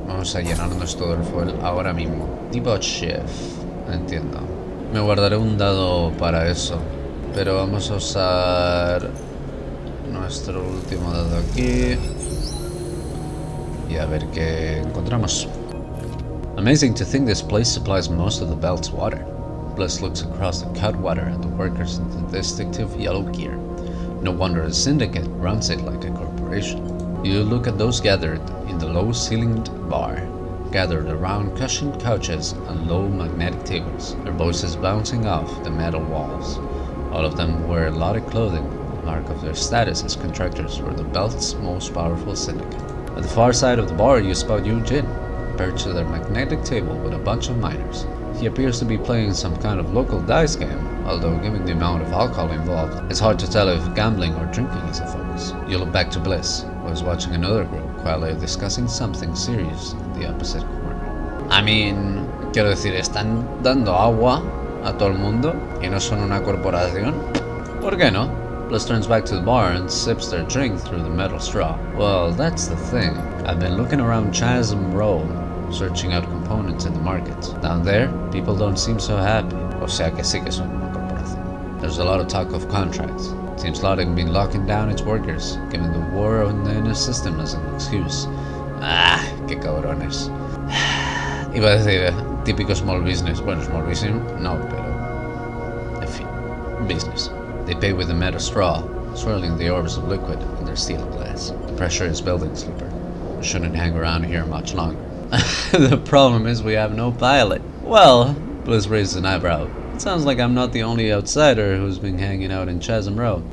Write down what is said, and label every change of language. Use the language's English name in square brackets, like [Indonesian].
[Spanish] Vamos a llenarnos todo el fuel ahora mismo. Depot Shift. Entiendo. Me guardaré un dado para eso. Pero vamos a usar nuestro último dado aquí. Y a ver qué encontramos. [English] Amazing to think this place supplies most of the belt's water. Bliss looks across the Cutwater at the workers in the distinctive yellow gear. No wonder the syndicate runs it like a corporation. You look at those gathered in the low-ceilinged bar, gathered around cushioned couches and low magnetic tables, their voices bouncing off the metal walls. All of them wear Lodex clothing, a mark of their status as contractors for the belt's most powerful syndicate. At the far side of the bar, you spot Eugene, perched at a magnetic table with a bunch of miners. He appears to be playing some kind of local dice game, although given the amount of alcohol involved, it's hard to tell if gambling or drinking is a focus. You look back to Bliss, who is watching another group quietly discussing something serious in the opposite corner. I mean, [Spanish] quiero decir, ¿están dando agua a todo el mundo y no son una corporación? ¿Por qué no? [English] Bliss turns back to the bar and sips their drink through the metal straw. Well, that's the thing. I've been looking around Chasm Row, searching out components in the market. Down there, people don't seem so happy. [Spanish] O sea que sí que son una corporación. [English] There's a lot of talk of contracts. Seems Lodex been locking down its workers, giving the war on the inner system as an excuse. [Spanish] qué cabrones. Iba a decir típico small business. Bueno, small business no, pero en fin, business. [English] They pay with a metal straw, swirling the orbs of liquid in their steel glass. The pressure is building, sleeper. We shouldn't hang around here much longer. The problem is we have no pilot. Well, Bliss raised an eyebrow. It sounds like I'm not the only outsider who's been hanging out in Chasm Row.